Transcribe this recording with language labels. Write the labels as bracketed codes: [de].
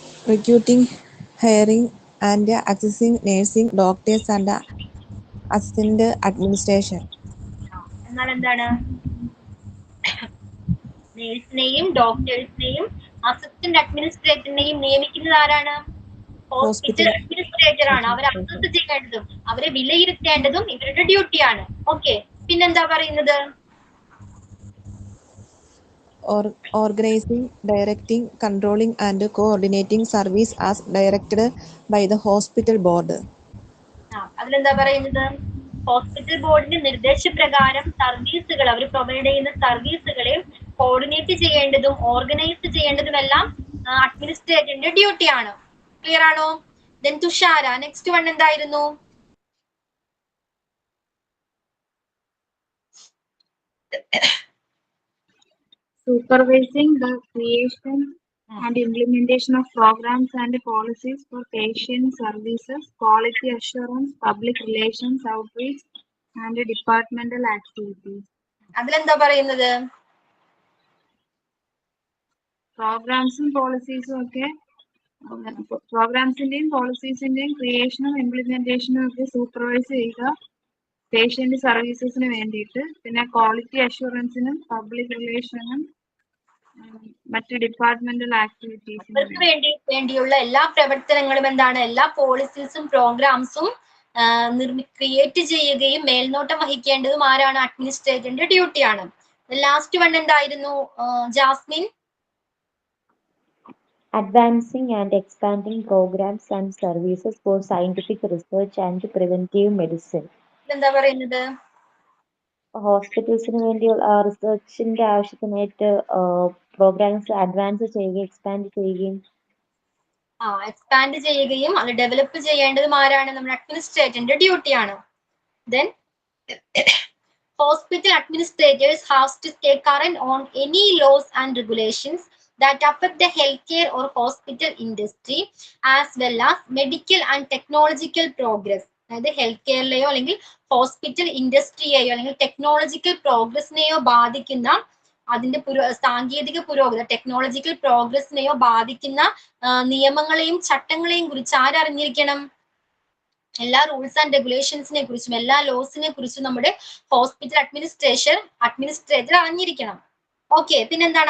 [en] recruiting, hiring, and accessing nursing, doctors, and assistant administration. [ml] എന്നാൽ എന്താണ് നേഴ്സിനെയും ഡോക്ടേഴ്സിനെയും assistant അഡ്മിനിസ്ട്രേറ്ററിനെയും നിയമിക്കുന്നത് ആരാണ്? ഹോസ്പിറ്റൽ അഡ്മിനിസ്ട്രേറ്റർ ആണ്. അവരെ അസസ് ചെയ്യേണ്ടതും അവരെ വിലയിരുത്തേണ്ടതും ഇവരുടെ ഡ്യൂട്ടിയാണ്. ഓക്കെ, പിന്നെന്താ പറയുന്നത്? [en] Organizing, directing, controlling, and coordinating service as directed by the hospital board. [ml] അതിലെന്താ പറയുന്നത്? ഹോസ്പിറ്റൽ ബോർഡിന്റെ നിർദ്ദേശപ്രകാരം സർവീസുകൾ അവർ പ്രൊവൈഡ് ചെയ്യുന്ന സർവീസുകളെ കോർഡിനേറ്റ് ചെയ്യേണ്ടതും ഓർഗനൈസ് ചെയ്യേണ്ടതുമെല്ലാം അഡ്മിനിസ്ട്രേറ്ററിന്റെ ഡ്യൂട്ടിയാണ്. ക്ലിയർ ആണോ? ദെൻ തുഷാര, നെക്സ്റ്റ് വൺ എന്തായിരുന്നു? [en] Supervising the creation and implementation of programs and policies for patient services, quality assurance, public relations, outreach, and departmental activities. [ml] അതിലെന്താ പറയുന്നത്? പ്രോഗ്രാംസും പോളിസീസും ഒക്കെ പ്രോഗ്രാംസിന്റെയും പോളിസീസിന്റെയും ക്രിയേഷനും ഇംപ്ലിമെന്റേഷനും ഒക്കെ സൂപ്പർവൈസ് ചെയ്യുക പേഷ്യന്റ് സർവീസസിന് വേണ്ടിയിട്ട്, പിന്നെ ക്വാളിറ്റി അഷുറൻസിനും പബ്ലിക് റിലേഷനും മറ്റ് ഡിപ്പാർട്ട്മെന്റൽ ആക്ടിവിറ്റീസിനും വേണ്ടിയുള്ള എല്ലാ പ്രവർത്തനങ്ങളും എന്താണ്? എല്ലാ പോളിസീസും പ്രോഗ്രാംസും ക്രിയേറ്റ് ചെയ്യുകയും മേൽനോട്ടം വഹിക്കേണ്ടതും ആരാണ്? അഡ്മിനിസ്ട്രേറ്ററിന്റെ ഡ്യൂട്ടിയാണ്. ലാസ്റ്റ് വൺ എന്തായിരുന്നു Jasmine? [en] Advancing and expanding programs and services for scientific research and preventive medicine. [ml] എന്താ പറയുന്നത്? ഹോസ്പിറ്റൽസിന് വേണ്ടിയുള്ള റിസർച്ചിന്റെ ആവശ്യത്തിനായിട്ട് പ്രോഗ്രാംസ് അഡ്വാൻസ് ചെയ്യുകയും എക്സ്പാൻഡ് ചെയ്യുകയും എക്സ്പാൻഡ് ചെയ്യുകയും അത് ഡെവലപ്പ് ചെയ്യേണ്ടതും ആരാണ്? നമ്മുടെ അഡ്മിനിസ്ട്രേറ്ററിന്റെ ഡ്യൂട്ടിയാണ്. [en] Then hospital administrators have to stay current on any laws and regulations that affect the healthcare or hospital industry as well as medical and technological progress. [ml] അതായത് health കെയറിലെയോ അല്ലെങ്കിൽ ഹോസ്പിറ്റൽ ഇൻഡസ്ട്രിയെയോ അല്ലെങ്കിൽ ടെക്നോളജിക്കൽ പ്രോഗ്രസിനെയോ ബാധിക്കുന്ന അതിന്റെ സാങ്കേതിക പുരോഗതി ടെക്നോളജിക്കൽ പ്രോഗ്രസിനെയോ ബാധിക്കുന്ന നിയമങ്ങളെയും ചട്ടങ്ങളെയും കുറിച്ച് ആരറിഞ്ഞിരിക്കണം? എല്ലാ റൂൾസ് ആൻഡ് റെഗുലേഷൻസിനെ കുറിച്ചും എല്ലാ ലോസിനെ കുറിച്ചും നമ്മുടെ ഹോസ്പിറ്റൽ അഡ്മിനിസ്ട്രേറ്റർ അറിഞ്ഞിരിക്കണം. ഓക്കെ, പിന്നെന്താണ്?